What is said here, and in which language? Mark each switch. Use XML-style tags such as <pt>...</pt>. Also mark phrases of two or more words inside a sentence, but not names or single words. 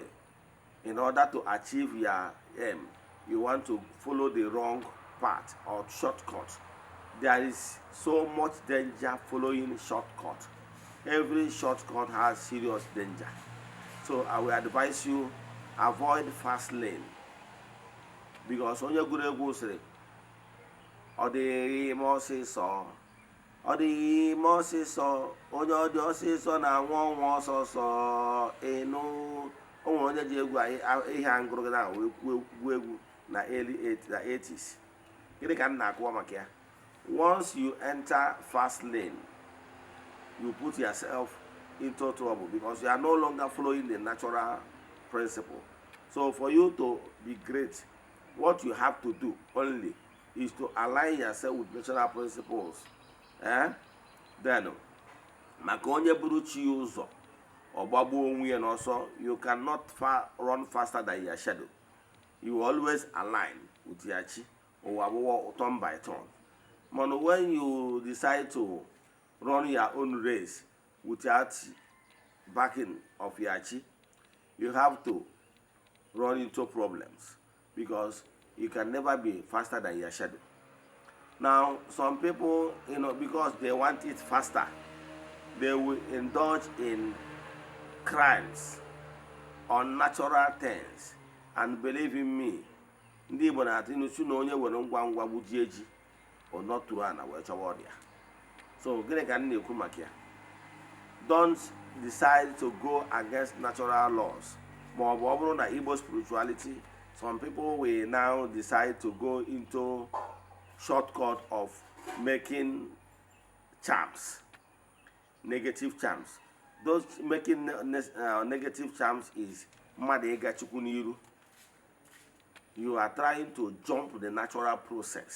<en>In order to achieve your aim, you want to follow the wrong path or shortcut. There is so much danger following shortcut. Every shortcut has serious danger. So I will advise you, avoid fast lane.</en> <ig>Because onye gụrụ egwu sịrị ọ dịghị ime ọsịsọ, ọ dịghị ime ọsịsọ, onye ọ dị ọsịsọ na-anwụ ọnwụ ọsọsọ enu. O nwere onye ji egwu ihe a ngụrụ na wee kwuo egwu na</ig> <en>early 80s.</en> <ig>Gịnị ka m na-akụwa maka ya?</ig> <en>Once you enter fast lane, you put yourself into trouble because you are no longer following the natural principle. So for you to be great, what you have to do only is to align yourself with natural principles. Then,</en> <ig>maka onye buru chi ụzọ ọgbagbo onwe ya n'ọsọ,</ig> <en>you cannot run faster than your shadow. You always align with your chi or turn by turn. But when you decide to run your own race without backing of your chi, you have to run into problems because you can never be faster than your shadow. Now, some people, because they want it faster, they will indulge in crimes, unnatural things, and believe in me,</en> <ig>ndị Igbo na-atụ inusu na onye were ngwa ngwa gbujie ji ọ nọtụrụ ana wee chọwa ọrịa. So gịnị ka m na-ekwu maka ya?</ig> <en>Don't decide to go against natural laws.</en> <ig>Ma ọ bụrụ na</ig> <en>Igbo spirituality Some people will now decide to go into shortcut of making charms, negative charms. Those making negative charms is madega chukuniru. You are trying to jump the natural process.</en>